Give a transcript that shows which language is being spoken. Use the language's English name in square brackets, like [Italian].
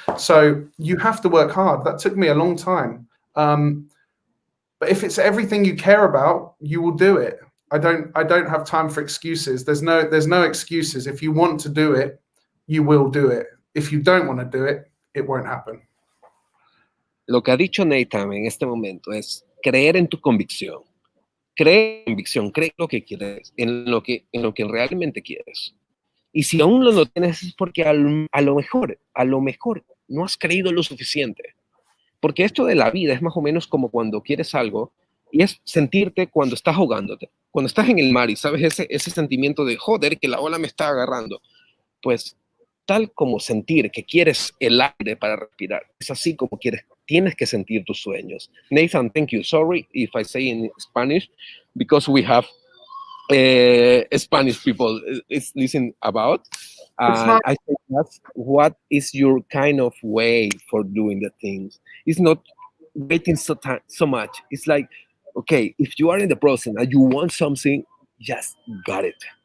[English] So you have to work hard. That took me a long time. But if it's everything you care about, you will do it. I don't have time for excuses. There's no excuses. If you want to do it, you will do it. If you don't want to do it, it won't happen. [Spanish] Lo que ha dicho Nathan en este momento es creer en tu convicción. Cree lo que quieres, en lo que realmente quieres. Y si aún no lo tienes es porque a lo mejor no has creído lo suficiente. Porque esto de la vida es más o menos como cuando quieres algo y es sentirte cuando estás ahogándote. Cuando estás en el mar y sabes ese sentimiento de joder, que la ola me está agarrando. Pues tal como sentir que quieres el aire para respirar. Es así como tienes que sentir tus sueños. [English] Nathan, thank you. Sorry if I say in Spanish, because we have Spanish people is listening about. It's And not. I think that's what is your kind of way for doing the things. It's not waiting so much. It's like, okay, if you are in the process and you want something, just got it.